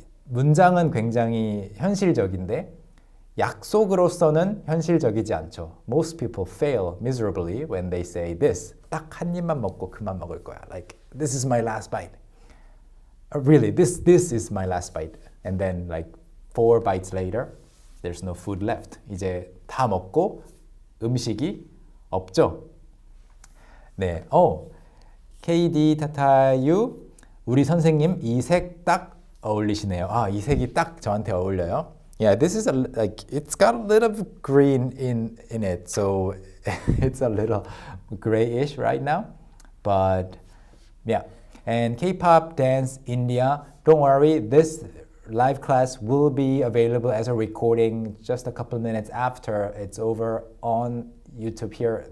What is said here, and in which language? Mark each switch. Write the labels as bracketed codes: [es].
[ko] 문장은 굉장히 현실적인데 약속으로서는 현실적이지 않죠. [en] Most people fail miserably when they say this. [ko] 딱 한 입만 먹고 그만 먹을 거야. [en] Like, this is my last bite. Really, this is my last bite. And then like 4 bites later, there's no food left. [ko] 이제 다 먹고 음식이 없죠. 네, KD 타타유 우리 선생님 이 색 딱 어울리시네요. 이 색이 딱 저한테 어울려요. [en] Yeah, this is like it's got a little green in it, so it's a little grayish right now. But yeah, and K-pop dance India. Don't worry, this live class will be available as a recording just a couple minutes after it's over on YouTube here.